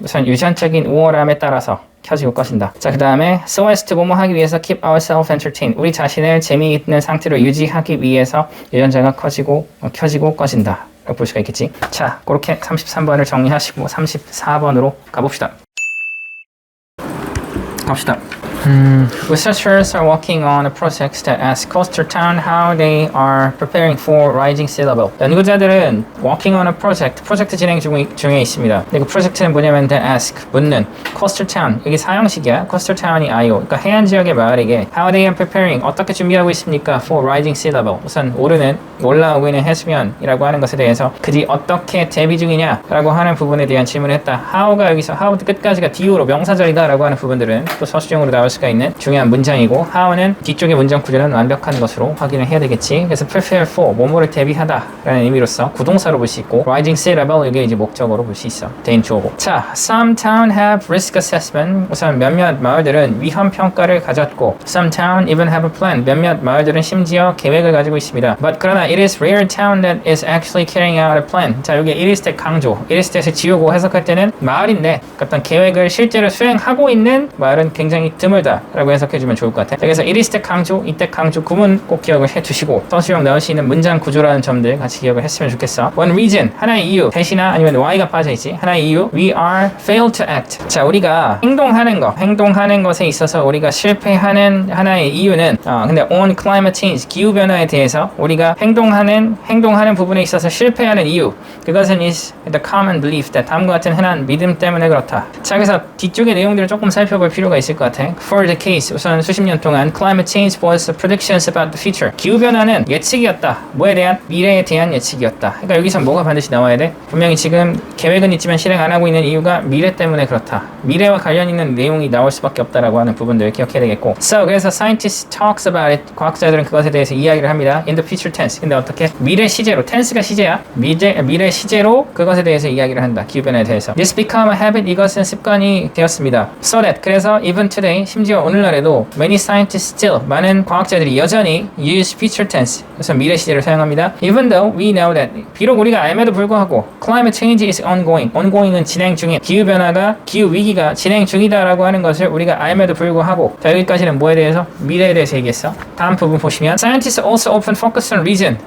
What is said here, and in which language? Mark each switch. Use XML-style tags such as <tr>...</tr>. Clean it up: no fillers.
<ko>우선 유전적인 우월함에 따라서 켜지고 꺼진다. 자, 그 다음에</ko> <en>so as to</en> <ko>뭐뭐 하기 위해서</ko> <en>keep ourselves entertained.</en> <ko>우리 자신을 재미있는 상태로 유지하기 위해서 유전자가 켜지고 꺼진다. 라고 볼 수가 있겠지. 자, 그렇게 33번을 정리하시고 34번으로 가봅시다. 갑시다.</ko> <en>Researchers are working on a project that asks coastal town how they are preparing for rising sea level.</en> <ko>연구자들은</ko> <en>working on a</en> <ko>프로젝트 진행 중에 있습니다. 근데 그 프로젝트는 뭐냐면</ko> <en>they ask,</en> <ko>묻는 coastal town, 이게 사형식이야. coastal town이 IO, 그러니까 해안 지역의 마을에게</ko> <en>how they are preparing,</en> <ko>어떻게 준비하고 있습니까?</ko> <en>for rising sea level.</en> <ko>우선 올라오고 있는 해수면이라고 하는 것에 대해서 그들이 어떻게 대비 중이냐라고 하는 부분에 대한 질문을 했다. how가 여기서 how부터 끝까지가 DO로 명사절이다라고 하는 부분들은 또 서술형으로 나올 수가 있는 중요한 문장이고 how는 뒤쪽의 문장 구조는 완벽한 것으로 확인을 해야 되겠지. 그래서 prepare for 뭐뭐를 대비하다 라는 의미로서 구동사로 볼 수 있고</ko> <en>rising sea level</en> <ko>이게 이제 목적어로 볼 수 있어. 대인 주어고.</ko> <en>자, some town have risk assessment.</en> <ko>우선 몇몇 마을들은 위험 평가를 가졌고</ko> <en>some town even have a plan.</en> <ko>몇몇 마을들은 심지어 계획을 가지고 있습니다.</ko> <en>But</en> <ko>그러나</ko> <en>it is rare town that is actually carrying out a plan.</en> <ko>자, 여기 it is that 강조. it is that을 지우고 해석할 때는 마을인데 어떤 계획을 실제로 수행하고 있는 마을은 굉장히 드물다 라고 해석해주면 좋을 것 같아. 그래서 it is that 강조, 이때 강조 구문 꼭 기억을 해두시고 서술형 나올 수 있는 문장 구조라는 점들 같이 기억을 했으면 좋겠어.</ko> <en>One reason,</en> <ko>하나의 이유, 대신이나 아니면 y가 빠져있지. 하나의 이유,</ko> <en>we are failed to act.</en> <ko>자, 우리가 행동하는 것에 있어서 우리가 실패하는 하나의 이유는 근데</ko> <en>on climate change,</en> <ko>기후변화에 대해서 우리가 행동하는 부분에 있어서 실패하는 이유, 그것은</ko> <en>is the common belief that</en> <ko>다음과 같은 흔한 믿음 때문에 그렇다. 자, 그래서 뒤쪽의 내용들을 조금 살펴볼 필요가 있을 것 같아.</ko> <en>for decades,</en> <ko>우선 수십 년 동안</ko> <en>climate change was predictions about the future.</en> <ko>기후변화는 예측이었다. 뭐에 대한? 미래에 대한 예측이었다. 그러니까 여기서 뭐가 반드시 나와야 돼? 분명히 지금 계획은 있지만 실행 안 하고 있는 이유가 미래 때문에 그렇다. 미래와 관련 있는 내용이 나올 수밖에 없다라고 하는 부분들 기억해야 되겠고.</ko> <en>So,</en> <ko>그래서</ko> <en>scientist talks about it.</en> <ko>과학자들은 그것에 대해서 이야기를 합니다.</ko> <en>In the future tense.</en> <ko>근데 어떻게? 미래 시제로. tense가 시제야. 미래 시제로 그것에 대해서 이야기를 한다. 기후변화에 대해서.</ko> <en>This become a habit.</en> <ko>이것은 습관이 되었습니다.</ko> <en>So that.</en> <ko>그래서</ko> <en>even today,</en> <ko>심지어 오늘날에도</ko> <en>many scientists still,</en> <ko>많은 과학자들이 여전히</ko> <en>use future tense.</en> <ko>그래서 미래 시제를 사용합니다.</ko> <en>Even though we know that.</en> <ko>비록 우리가 알면도 불구하고</ko> <en>climate change is ongoing.</en> <ko>ongoing은 진행 중인. 기후변화가, 기후위기가 진행 중이다라고 하는 것을 우리가 알면도 불구하고. 자, 여기까지는 뭐에 대해서? 미래에 대해서 얘기했어. 다음 부분 보시면</ko> <en>Scientists also often focus on region.</en>